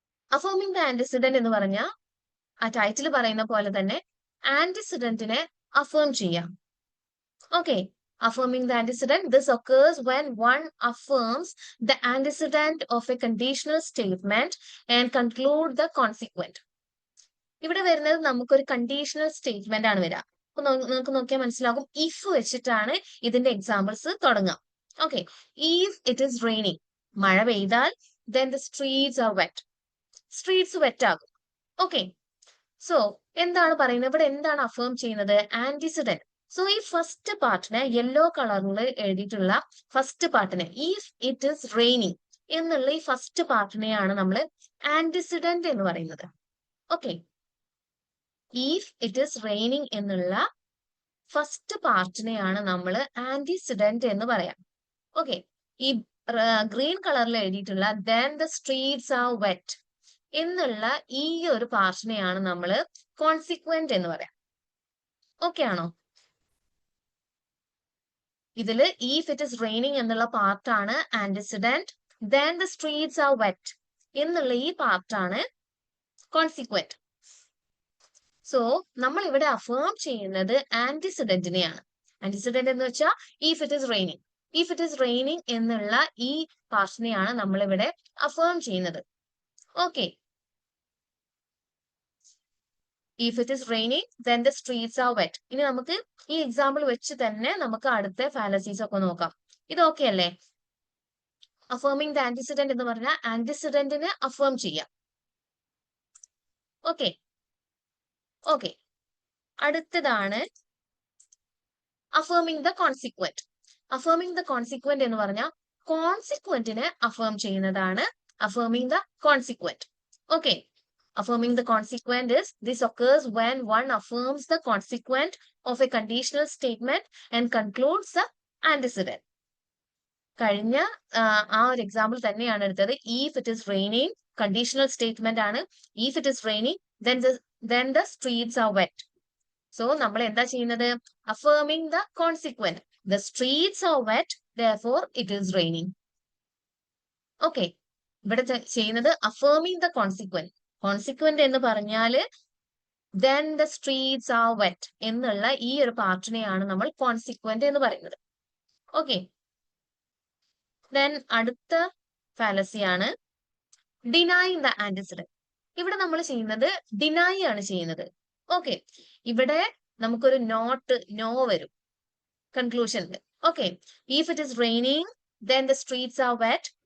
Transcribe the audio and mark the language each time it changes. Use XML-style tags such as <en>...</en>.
<ml>Affirming the antecedent എന്ന് പറഞ്ഞാൽ ആ ടൈറ്റിൽ പറയുന്ന പോലെ തന്നെ ആന്റിസിഡന്റിനെ അഫേം ചെയ്യാം.</ml> <en>Okay, affirming the antecedent. This occurs when one affirms the antecedent of a conditional statement and conclude the consequent.</en> <ml>ഇവിടെ വരുന്നത് നമുക്കൊരു കണ്ടീഷണൽ സ്റ്റേറ്റ്മെന്റ് ആണ് വരിക. അപ്പൊ നമുക്ക് നോക്കിയാൽ മനസ്സിലാകും, ഇഫ് വെച്ചിട്ടാണ് ഇതിന്റെ എക്സാമ്പിൾസ് തുടങ്ങാം.</ml> <en>okay, if it is raining,</en> <ml>മഴ പെയ്താൽ</ml> <en>then the streets are wet.</en> <ml>Streets wet ആകും. ഓക്കെ, സോ എന്താണ് പറയുന്നത് ഇവിടെ? എന്താണ് അഫേം ചെയ്യുന്നത്? ആന്റിസിഡന്റ്. സോ ഈ ഫസ്റ്റ് പാർട്ടിനെ യെല്ലോ കളറിൽ എഴുതിയിട്ടുള്ള first പാർട്ടിനെ</ml> <en>if it is raining</en> <ml>എന്നുള്ള ഈ ഫസ്റ്റ് പാർട്ടിനെയാണ് നമ്മൾ ആന്റിസിഡന്റ് എന്ന് പറയുന്നത്. Okay,</ml> <en>if it is raining</en> <ml>എന്നുള്ള ഫസ്റ്റ് പാർട്ടിനെയാണ് നമ്മൾ ആന്റിസിഡന്റ് എന്ന് പറയാം. ഓക്കെ, ഈ ഗ്രീൻ കളറിൽ എഴുതിയിട്ടുള്ള</ml> <en>then the streets are wet</en> <ml>എന്നുള്ള ഈ ഒരു പാർട്ടിനെയാണ് നമ്മൾ കോൺസിക്വന്റ് എന്ന് പറയാം. ഓക്കെ ആണോ? ഇതില്</ml> <en>if it is raining</en> <ml>എന്നുള്ള പാർട്ടാണ് antecedent,</ml> <en>then the streets are wet</en> <ml>എന്നുള്ള ഈ പാർട്ടാണ് കോൺസിക്വന്റ്. സോ നമ്മൾ ഇവിടെ അഫേം ചെയ്യുന്നത് ആന്റിസിഡന്റിനെയാണ്. ആന്റിസിഡന്റ് എന്ന് വെച്ചാൽ</ml> <en>if it is raining. if it is raining</en> <ml>എന്നുള്ള ഈ പാർട്ടിനെയാണ് നമ്മൾ ഇവിടെ അഫേം ചെയ്യുന്നത്.</ml> <en>Okay, if it is raining then the streets are wet.</en> <ml>ഇനി നമുക്ക് ഈ എക്സാമ്പിൾ വെച്ച് തന്നെ നമുക്ക് അടുത്ത ഫാലസീസ് ഒക്കെ നോക്കാം. ഇത് ഓക്കെ അല്ലേ? അഫേമിംഗ് ദ ആന്റിസിഡന്റ് എന്ന് പറഞ്ഞാൽ ആന്റിസിഡന്റിനെ അഫേം ചെയ്യാം. ഓക്കെ ഓക്കെ, അടുത്തതാണ് അഫേമിംഗ് ദ കോൺസിക്വന്റ്. അഫേമിംഗ് ദ കോൺസിക്വന്റ് എന്ന് പറഞ്ഞാൽ കോൺസിക്വന്റിനെ അഫേം ചെയ്യുന്നതാണ് അഫേമിംഗ് the consequent.</ml> <en>Okay, affirming the consequent is this occurs when one affirms the consequent of a conditional statement and concludes the antecedent.</en> <ml>കഴിഞ്ഞ ആ ഒരു എക്സാമ്പിൾ തന്നെയാണ് എടുത്തത്.</ml> <en>if it is raining conditional statement ആണ്. if it is raining then the streets are wet. So</en> <ml>നമ്മൾ എന്താ ചെയ്യുന്നത്?</ml> <en>affirming the consequent. the streets are wet, therefore it is raining. Okay.</en> <ml>ഇവിടെ ചെയ്യുന്നത് affirming the consequent. Consequent എന്ന് പറഞ്ഞാല്</ml> <en>then the streets are wet</en> <ml>എന്നുള്ള ഈ ഒരു പാർട്ടിനെയാണ് നമ്മൾ consequent എന്ന് പറയുന്നത്.</ml> <en>Okay.</en> <ml>Then അടുത്ത fallacy ആണ് denying the antecedent. ഇവിടെ നമ്മൾ ചെയ്യുന്നത് deny ആണ് ചെയ്യുന്നത്. Okay. ഇവിടെ നമുക്കൊരു no വരും കൺക്ലൂഷനിൽ.</ml> <en>Okay. If it is raining, then the streets are wet.</en>